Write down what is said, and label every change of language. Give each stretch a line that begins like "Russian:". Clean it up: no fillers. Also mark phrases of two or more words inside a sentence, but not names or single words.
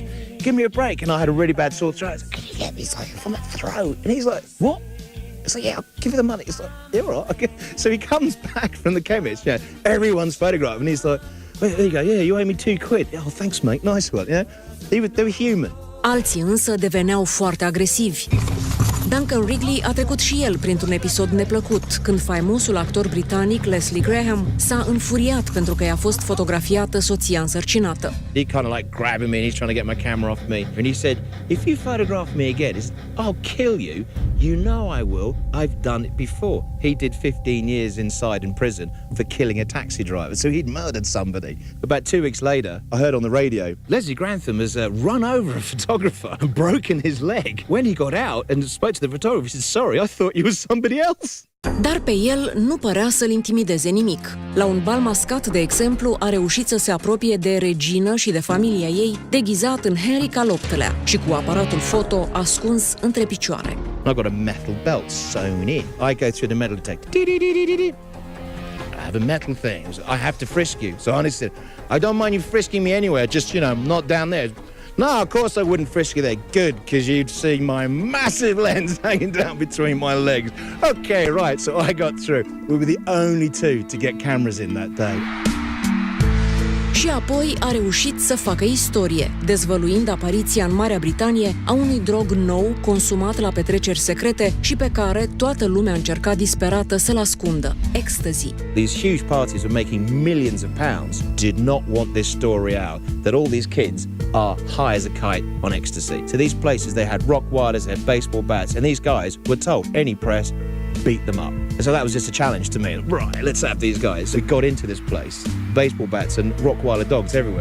English: Give me a break. And I had a really bad sore throat. I was like, can you get me something from my throat? And he's like, what? It's like, yeah, I'll give you the money. It's like, yeah, all right. Okay. So he comes back from the chemist, yeah, everyone's photographed, and he's like, well, there you go, yeah, you owe me £2. Oh, thanks, mate, nice one, yeah. They were human.
Romanian: Alții însă deveneau foarte agresivi. Duncan Wrigley a trecut și el printr-un episod neplăcut, când faimosul actor britanic Leslie Graham s-a înfuriat pentru că i-a fost fotografiată soția însărcinată.
English: He kind of like grabbing me and he's trying to get my camera off me. And he said, if you photograph me again, I'll kill you. You know I will. I've done it before. He did 15 years inside in prison for killing a taxi driver. So he'd murdered somebody. About 2 weeks later, I heard on the radio, Leslie Grantham has run over a photographer and broken his leg. When he got out and spoke to the photographer, he said, sorry, I thought you was somebody else.
Romanian: Dar pe el nu părea să-l intimideze nimic. La un bal mascat, de exemplu, a reușit să se apropie de regină și de familia ei, deghizat în Henric al VIII-lea și cu aparatul foto ascuns între picioare.
English: I've got a metal belt sewn in. I go through the metal detector. I have a metal thing. I have to frisk you. So Honey said, I don't mind you frisking me anywhere, just, not down there. No, of course I wouldn't frisk you there. Good, because you'd see my massive lens hanging down between my legs. Okay, right, so I got through. We were the only two to get cameras in that day.
Romanian: Și apoi a reușit să facă istorie, dezvăluind apariția în Marea Britanie a unui drog nou consumat la petreceri secrete și pe care toată lumea încerca disperată să-l ascundă: ecstasy.
English: These huge parties were making millions of pounds. Did not want this story out, that all these kids are high as a kite on ecstasy. So these places, they had rock wires, they had baseball bats, and these guys were told, any press, beat them up. And so that was just a challenge to me. Right, let's have these guys. So we got into this place, baseball bats and Rottweiler dogs everywhere.